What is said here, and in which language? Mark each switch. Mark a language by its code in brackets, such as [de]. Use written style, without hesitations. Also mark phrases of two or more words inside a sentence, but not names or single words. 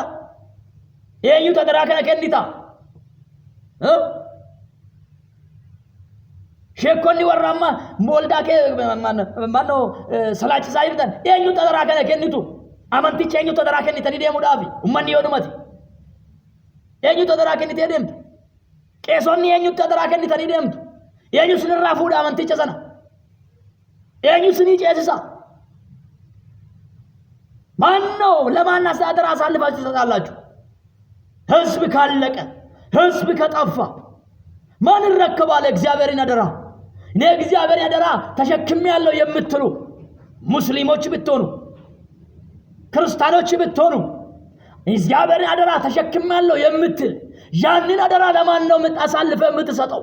[om] Eenyutu adaraa kana kennita? Sheekonni warra amma mooldaa kee mannoo salaachisaa jirtan eenyutu adaraa kana kennitu? Amanticha eenyutu adaraa kennitanii deemuudhaafi ummanni yoo dhumate eenyutu adaraa kennitee deemtu? Qeesonni eenyutu adaraa kennitanii deemtu? Eenyu sinirraa fuudha amanticha sana? Eenyu sinii ceesisa? [am] ማነው ለማን አስተዳደር አሳልፋችሁ ትሰጣላችሁ? ህዝብ ካለቀ ህዝብ ከጠፋ ማን ይረከባል እግዚአብሔርን አደራ? እኔ እግዚአብሔርን አደራ ተሸክሜያለሁ የምትሉ ሙስሊሞች ብትሆኑ ክርስቲያኖች ብትሆኑ እግዚአብሔርን አደራ ተሸክሜያለሁ የምትል ያንን አደራ ለማን ነው አሳልፈህ የምትሰጠው?